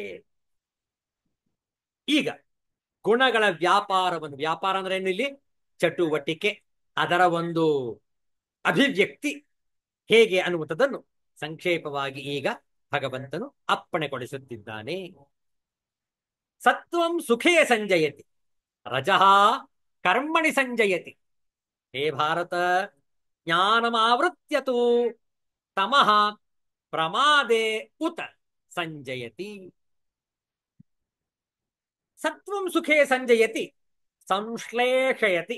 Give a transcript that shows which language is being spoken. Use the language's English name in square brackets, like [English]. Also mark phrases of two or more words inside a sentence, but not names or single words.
[Kannada] ಈಗ ಗುಣಗಳ ವ್ಯಾಪಾರವನ್ನು, ವ್ಯಾಪಾರ ಅಂದ್ರೆ ಏನು? ಇಲ್ಲಿ ಚಟುವಟಿಕೆ, ಅದರ ಒಂದು ಅಭಿವ್ಯಕ್ತಿ ಹೇಗೆ ಅನ್ನುವಂಥದ್ದನ್ನು ಸಂಕ್ಷೇಪವಾಗಿ ಈಗ ಭಗವಂತನು ಅಪ್ಪಣೆಗೊಳಿಸುತ್ತಿದ್ದಾನೆ. [Sanskrit] ಸತ್ವಂ ಸುಖೇ ಸಂಜಯತಿ, ರಜಃ ಕರ್ಮಣಿ ಸಂಜಯತಿ. ಹೇ ಭಾರತ, ಜ್ಞಾನಮಾವೃತ್ಯತು ತಮಃ ಪ್ರಮಾದೇ ಉತ ಸಂಜಯತಿ. ಸತ್ವಂ ಸುಖೇ ಸಂಜಯತಿ ಸಂಶ್ಲೇಷಯತಿ.